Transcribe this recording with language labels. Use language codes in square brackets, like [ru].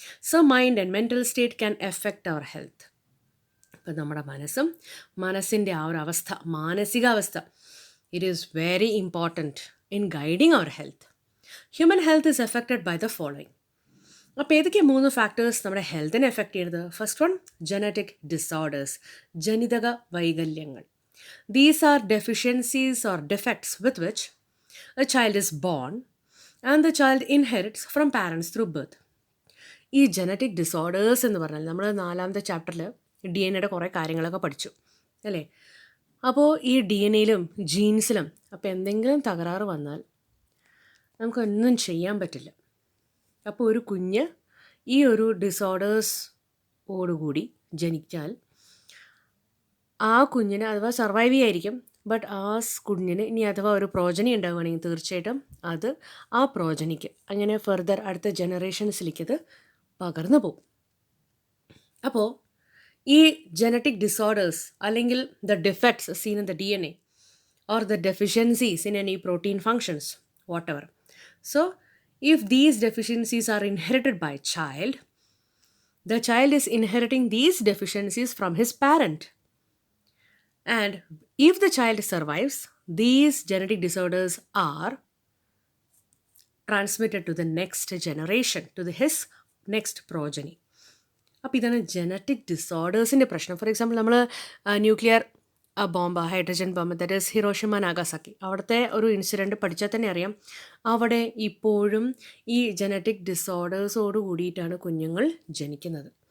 [en] So mind and mental state can affect our health. [ml] ഇപ്പം നമ്മുടെ മനസ്സിൻ്റെ ആ ഒരു അവസ്ഥ, മാനസികാവസ്ഥ, [en] It is very important in guiding our health. Human health is affected by the following. [ml] അപ്പോൾ ഏതൊക്കെ 3 ഫാക്ടേഴ്സ് നമ്മുടെ ഹെൽത്തിനെ എഫക്റ്റ് ചെയ്യുന്നത്? [en] first one, genetic disorders, [ml] ജനിതക വൈകല്യങ്ങൾ. [en] These are deficiencies or defects with which a child is born and the child inherits from parents through birth. [ml] ഈ genetic disorders എന്ന് പറഞ്ഞാൽ നമ്മൾ 4ാമത്തെ ചാപ്റ്ററിൽ DNA കുറേ കാര്യങ്ങളൊക്കെ പഠിച്ചു അല്ലേ? അപ്പോൾ ഈ DNA ജീൻസിലും അപ്പോൾ എന്തെങ്കിലും തകരാറ് വന്നാൽ നമുക്കൊന്നും ചെയ്യാൻ പറ്റില്ല. അപ്പോൾ ഒരു കുഞ്ഞ് ഈ ഒരു ഡിസോർഡേഴ്സോടുകൂടി ജനിച്ചാൽ ആ കുഞ്ഞിന് അഥവാ സർവൈവ് ചെയ്യായിരിക്കും, ബട്ട് ആ കുഞ്ഞിന് ഇനി അഥവാ ഒരു പ്രോജനി ഉണ്ടാവുകയാണെങ്കിൽ തീർച്ചയായിട്ടും അത് ആ പ്രോജനിക്ക് അങ്ങനെ ഫർദർ അടുത്ത ജനറേഷൻസിലേക്ക് അത് പകർന്നു പോകും. [en] അപ്പോൾ ഈ genetic disorders അല്ലെങ്കിൽ the defects seen in the DNA or the deficiencies in any protein functions, whatever. So, if these deficiencies are inherited by a child, the child is inheriting these deficiencies from his parent. And if the child survives, these genetic disorders are transmitted to the next generation, to his next progeny. [ml] അപ്പോൾ ഇതാണ് genetic ഡിസോർഡേഴ്സിൻ്റെ പ്രശ്നം. For example നമ്മൾ nuclear bomb, hydrogen bomb, that is Hiroshima നാഗാസാക്കി, അവിടുത്തെ ഒരു incident പഠിച്ചാൽ തന്നെ അറിയാം, അവിടെ ഇപ്പോഴും ഈ ജനറ്റിക് ഡിസോർഡേഴ്സോട് കൂടിയിട്ടാണ് കുഞ്ഞുങ്ങൾ ജനിക്കുന്നത്.